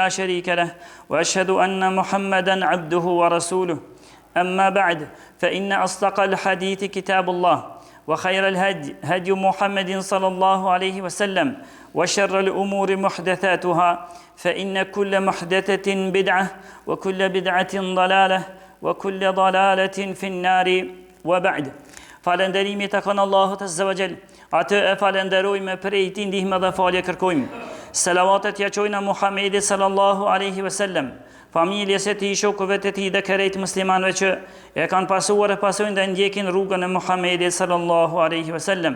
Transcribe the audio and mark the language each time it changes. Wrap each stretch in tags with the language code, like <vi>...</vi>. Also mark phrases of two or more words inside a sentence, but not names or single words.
<ar>شريك له وأشهد أن محمدا عبده ورسوله أما بعد فإن أصدق الحديث كتاب الله وخير الهدي هدي محمد صلى الله عليه وسلم وشر الأمور محدثاتها فإن كل محدثة بدعة وكل بدعة ضلالة وكل ضلالة في النار وبعد</ar> <sq>Falënderimi të kanë Allahut</sq> <ar>عز وجل.</ar> <sq>Atë e falenderojmë për e ti ndihmë dhe falje kërkojmë. Selavatet ja qojnë Muhammedi</sq> <ar>sallallahu alaihi wasallam,</ar> <sq>familjes e tij, shokëve të tij dhe krejt muslimanëve që e kanë pasuar e pasojnë dhe ndjekin rrugën e Muhammedit</sq> <ar>sallallahu alaihi wasallam.</ar>